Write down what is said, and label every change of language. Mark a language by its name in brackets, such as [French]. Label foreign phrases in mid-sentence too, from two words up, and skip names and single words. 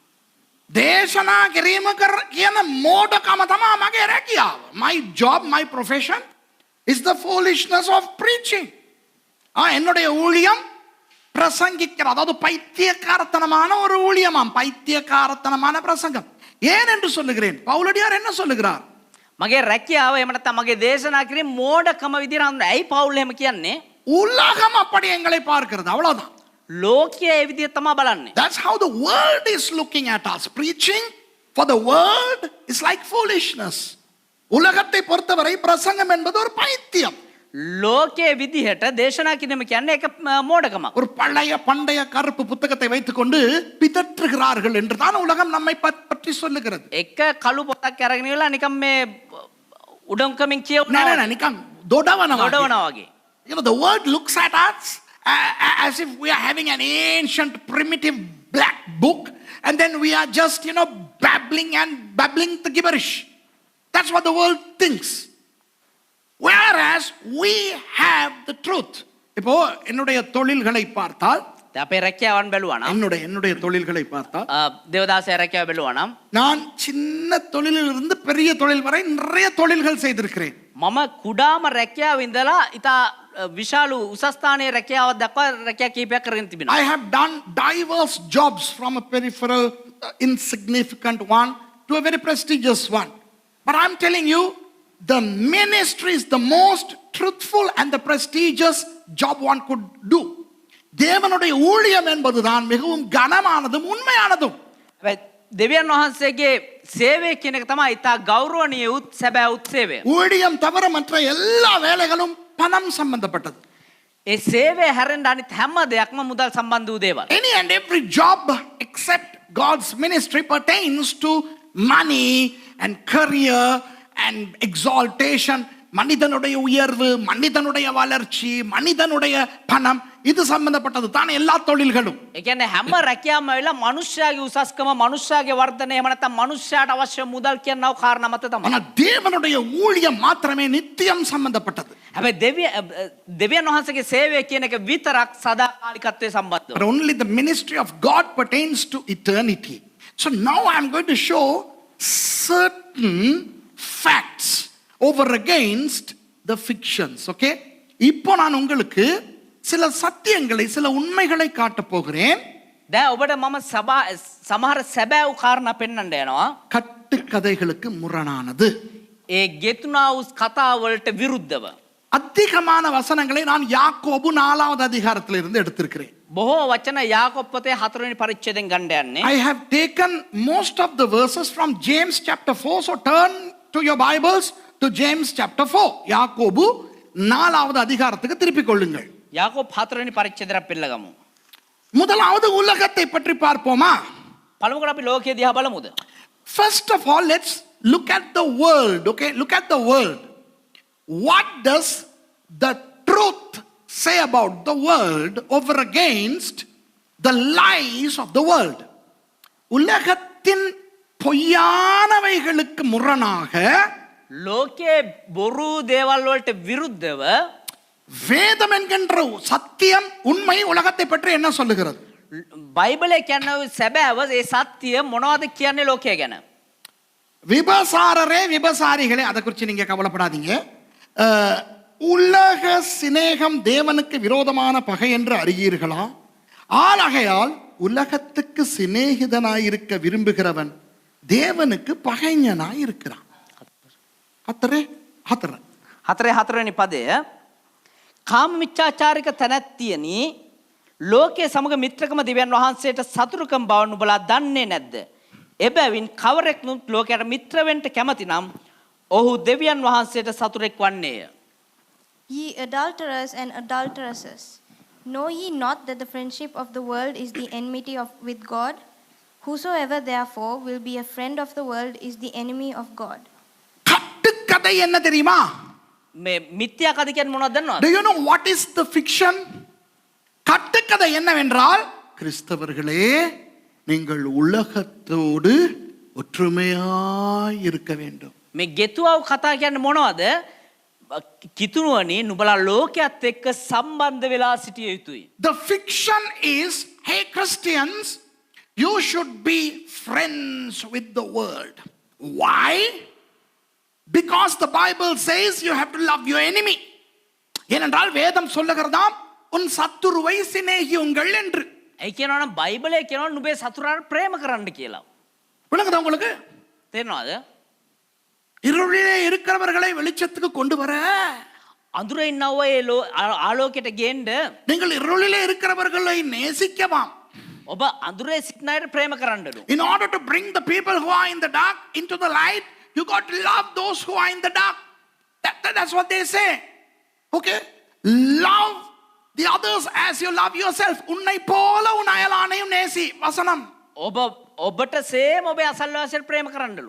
[Sinhala] මෝඩකම. දේශනා කිරීම කියන මෝඩකම තමයි මගේ රැකියාව. [English] My job, my profession is the foolishness of preaching. [Tamil] என்னுடைய ஊழியம் பிரசங்கிக்கிற, அதாவது பைத்தியக்காரத்தனமான ஒரு ஊழியமாம், பைத்தியக்காரத்தனமான பிரசங்கம். ஏன் என்று சொல்லுகிறேன்? பவுலடியார் என்ன சொல்லுகிறார்? [Sinhala] මගේ රැකියාව එහෙම නැත්නම් මගේ දේශනා කිරීම මෝඩකම විදිහට හඳුන්වනවා. ඇයි පවුල් එහෙම කියන්නේ? [Tamil] உலகம் அப்படி எங்களை பார்க்கிறது, அவ்வளவுதான். [Sinhala] ලෝකය ඒ විදිහට තමයි බලන්නේ. [English] That's how the world is looking at us. Preaching for the world is like foolishness. [Tamil] உலகத்தை பொறுத்தவரை பிரசங்கம் என்பது ஒரு பைத்தியம். [Sinhala] ලෝකයේ විදිහට දේශනා කිරීම කියන්නේ ඒක මෝඩකමක්. [Tamil] ஒரு பண்டைய கருப்பு புத்தகத்தை வைத்துக்கொண்டு பிதற்றுகிறார்கள் என்று தான் உலகம் நம்மை பற்றி சொல்லுகிறது. [Sinhala] එක කළු පොතක් අරගෙන ඉවලා නිකන් මේ උඩම්කමින් නෑ කියවනවා. නිකන් දොඩවනවා. වගේ. [English] You know, the world looks at us as if we are having an ancient primitive black book and then we are just, you know, babbling the gibberish. That's what the world thinks. Whereas we have the truth. [Tamil] இப்போ என்னுடைய தொழில்களை பார்த்தால், [Sinhala] අපේ රැකියාවන් බැලුවා නම්, [Tamil] என்னுடைய தொழில்களை பார்த்தால், [Sinhala] දේවදාසය රැකියාව බැලුවා නම්, [Tamil] நான் சின்ன தொழிலிலிருந்து பெரிய தொழில் வரை நிறைய தொழில்கள் செய்திருக்கிறேன். [Sinhala] මම කුඩාම රැකියාව ඉඳලා ඉතා විශාල උසස් ස්ථානයේ රැකියාවක් දක්වා රැකියා කීපයක් කරගෙන තිබෙනවා. [English] I have done diverse jobs from a peripheral insignificant one to a very prestigious one. But I'm telling you, the ministry is the most truthful and the prestigious job one could do. [Tamil] தேவனுடைய ஊழியம் என்பதுதான் மிகவும் கனமானதும் உண்மையானதும். [Sinhala] දෙවියන් වහන්සේගේ සේවය කියන එක තමයි ඉතා ගෞරවණීය උත් සැබෑ උත් සේවය. [Tamil] ஊழியம் தவிர மற்ற எல்லா வேலைகளும் பணம் சம்பந்தப்பட்டது. [Sinhala] ඒ සේවය හැරෙන්න අනිත් හැම දෙයක්ම මුදල් සම්බන්ධ වූ දේවල්. [English] Any and every job except God's ministry pertains to money and career and exaltation. [Tamil] மனிதனுடைய உயர்வு, மனிதனுடைய வளர்ச்சி, மனிதனுடைய பணம், இது சம்பந்தப்பட்டது தான் எல்லா தொழில்களும். [Sinhala] ඒ කියන්නේ හැම රැකියාවම වෙලා මනුෂ්‍යයාගේ උසස්කම, මනුෂ්‍යයාගේ වර්ධනය, එහෙම නැත්නම් මනුෂ්‍යයාට අවශ්‍ය මුදල් කියනව කාරණා මත තමයි. [Tamil] ஆனால் தேவனுடைய ஊழியம் மாத்திரமே நித்தியம் சம்பந்தப்பட்டது. [Sinhala] හැබැයි දෙවියන් වහන්සේගේ සේවය කියන එක විතරක් සදාකාලිකත්වයේ සම්බන්ධව. [English] But only the ministry of God pertains to eternity. So now I'm going to show certain facts over against the fictions. Okay? [Tamil] இப்போ நான் உங்களுக்கு சில சத்தியங்களை, சில உண்மைகளை காட்டப் போகிறேன். [Sinhala] දැන් ඔබට මම සමහර සැබෑ වූ කාරණා පෙන්වන්න යනවා. [Tamil] கட்டுக்கதைகளுக்கு முரணானது. [Sinhala] ඒ ගෙතුනා වූ කතා වලට විරුද්ධව. [Tamil] அதிகமான வசனங்களை நான் யாக்கோபு 4வது அதிகாரத்திலிருந்து எடுத்திருக்கிறேன். [Sinhala] බොහෝ වචන යාකොබ් පොතේ 4 වෙනි පරිච්ඡේදයෙන් ගන්න යන්නේ. [English] I have taken most of the verses from James chapter 4. So turn to your Bibles to James chapter 4. [Tamil] யாக்கோபு 4வது அதிகாரத்துக்கு திருப்பிக் கொள்ளுங்கள். [Sinhala] යාකොබ් 4 වෙනි පරිච්ඡේදයට පෙළගමු. [Tamil] முதலாவது உலகத்தை பற்றி பார்ப்போமா? [Sinhala] පළමුවට අපි ලෝකයේ දිහා බලමුද? [English] First of all, let's look at the world. Okay, look at the world. What does the truth say about the world over against the lies of the world? [Tamil] உலகத்தின் பொய்யானவைகளுக்கு முரணாக [Sinhala] ලෝකයේ බොරු දේවල් වලට විරුද්ධව [Tamil] வேதம் என்கின்ற சத்தியம், உண்மை உலகத்தை பற்றி என்ன சொல்லுகிறது? [Sinhala] බයිබලයේ කියන්නේ සැබෑව, ඒ සත්‍ය මොනවද කියන්නේ ලෝකය ගැන? [Tamil] விபசாரரே விபசாரிகளே, அதை குறித்து நீங்க கவலைப்படாதீங்க. உலக சிநேகம் தேவனுக்கு விரோதமான பகை என்று அறியீர்களா? ஆகையால் உலகத்துக்கு சிநேகிதனாயிருக்க விரும்புகிறவன் தேவனுக்கு பகைஞனாயிருக்கிறான். [Sinhala] හතරේ 4 වෙනි පදය, කාම මිච්ඡාචාරික තැනැත්තියනි, ලෝකයේ සමග මිත්‍රකම දෙවියන් වහන්සේට සතුරුකම් බව නුඹලා දන්නේ නැද්ද? එබැවින් කවරෙක්නුත් ලෝකයට මිත්‍ර වෙන්න කැමති නම් ඔහු දෙවියන් වහන්සේට සතුරෙක් වන්නේය. [English] Ye adulterers and adulteresses, know ye not that the friendship of the world is the enmity with God? Whosoever therefore will be a friend of the world is the enemy of God. [Tamil] கட்டுக்கதை என்ன தெரியுமா? [Sinhala] මේ මිත්‍යා කද කියන්නේ මොනවද දන්නවද? [English] Do you know what is the fiction? [Tamil] கட்டுக்கதை என்னவென்றால், கிறிஸ்தவர்களே நீங்கள் உலகத்தோடு ஒற்றுமையாய் இருக்க வேண்டும். [Sinhala] මේ ගෙතුවව කතා කියන්නේ මොනවද? කිතුණුවනි, නුඹලා ලෝකයේත් එක්ක සම්බන්ධ වෙලා සිටිය යුතුයි. [English] The fiction is, hey Christians, You should be friends with the world. Why? Because the Bible says you have to love your enemy. [Tamil] ஏனென்றால் வேதம் சொல்லுகிறதாம் உன் சத்துருவை சிநேகியுங்கள் என்று. [Sinhala] ඒ කියනවනම් බයිබලයේ කියනවා නුඹේ සතුරාට ප්‍රේම කරන්න කියලා. [Tamil] விளங்குதா உங்களுக்கு? [Sinhala] තේරෙනවද? [Tamil] இருளிலே இருக்கிறவர்களை வெளிச்சத்துக்கு கொண்டு வர, [Sinhala] අඳුරේ ඉන්නව ඒ ආලෝකයට ගේන්න [Tamil] நீங்கள் இருளிலே இருக்கிறவர்களை நேசிக்கவாம். [Sinhala] ඔබ අඳුරේ සිටින අයට ප්‍රේම කරන්නලු. [English] In order to bring the people who are in the dark into the light, you got to love those who are in the dark. That's what they say. Okay? Love the others as you love yourself. [Tamil] உன்னை போல உன் அயலானையும் நேசி. வசனம். [Sinhala] ඔබට සේම ඔබේ අසල්වාසියට ප්‍රේම කරන්නලු.